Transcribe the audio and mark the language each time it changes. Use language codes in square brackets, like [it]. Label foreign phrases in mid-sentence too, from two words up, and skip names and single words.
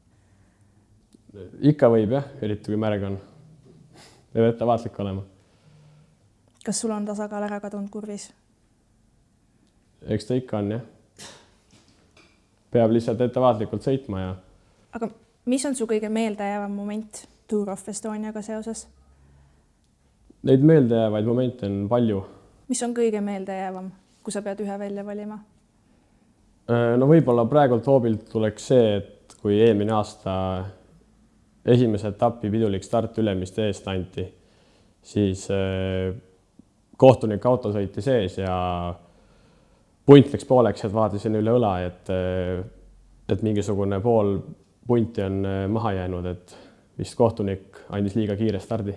[et] Ikka võib jah, eriti kui märg on. Peab ettevaatlik olema. Kas sul on tasakaal ära kadunud kurvis? Eks ta ikka on jah. Peab lihtsalt ettevaatlikult sõitma ja... Aga mis on su kõige meeldejäävam moment Tour of Estoniaga seoses? Neid meeldejäävaid momente on palju. Mis on kõige meeldejäävam, kui sa pead ühe välja valima? No võib-olla praegult hoobilt tuleks see, et kui eelmine aasta esimese etapi pidulik start Ülemiste eest anti, siis kohtunik auto sõiti sees ja punt läks pooleks, et vaatasin üle õla, et mingisugune pool punti on maha jäänud, et vist kohtunik andis liiga kiire stardi.